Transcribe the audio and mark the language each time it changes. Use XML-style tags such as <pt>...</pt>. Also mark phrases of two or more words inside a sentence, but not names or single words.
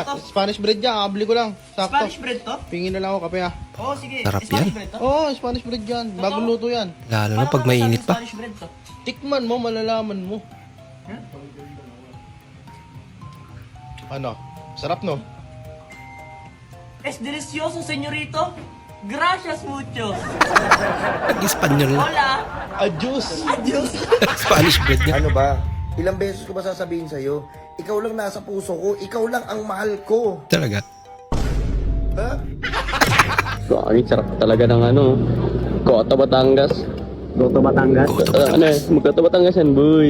<tl>Spanish bread yan, kakabili ko lang. Sakto. Spanish bread to? Pingin na lang ako kape Oo, sige. Sarap Spanish yan. bread to? Oo, Spanish bread yan. Bagong luto yan. Lalo na pag mainit pa. Spanish bread to? Tikman mo, malalaman mo. Ano? Sarap no?</tl> <es>Es delicioso, señorito. Gracias mucho.</es> <tl>Espanyol na.</tl> <es>Hola. Adios! Adios.</es> <tl>Spanish bread niya. Ano ba? Ilang beses ko ba sasabihin sa'yo? Ikaw lang nasa puso ko. Ikaw lang ang mahal ko. Talaga. Ha? Ang sarap talaga ng Coto Batangas. Goto Batangas. Goto Ano Batangas. Magkoto Batangas yan, boy.</tl>